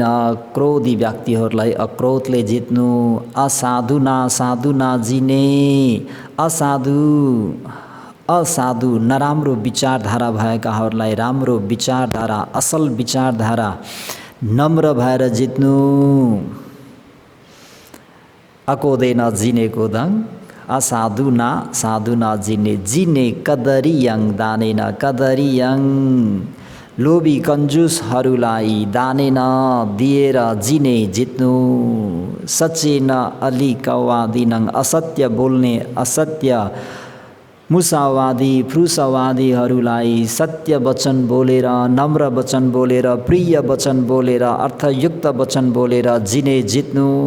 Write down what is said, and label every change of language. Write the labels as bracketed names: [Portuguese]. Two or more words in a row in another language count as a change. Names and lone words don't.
[Nepali] क्रोधी व्यक्तिहरूलाई अक्रोधले जित्नु, [Pali] असाधुना साधुना जिने, [Nepali] असाधु नराम्रो विचारधारा भएकाहरूलाई राम्रो विचारधारा, असल विचारधारा, नम्र भएर जित्नु। [Pali] अकोदेन जिने कोदङ असाधुना साधुना जिने, जिने कदरियङ दानेन कदरियङ। [Nepali] लोभी कन्जुसहरूलाई दानेन दिएर जिने जित्नु। [Pali] सचेन अलिकवादिनङ, [Nepali] असत्य बोल्ने, असत्य मुसावादी फुसवादीहरूलाई सत्य वचन बोलेर, नम्र वचन बोलेर, प्रिय वचन बोलेर, अर्थयुक्त वचन बोलेर जिने जित्नु।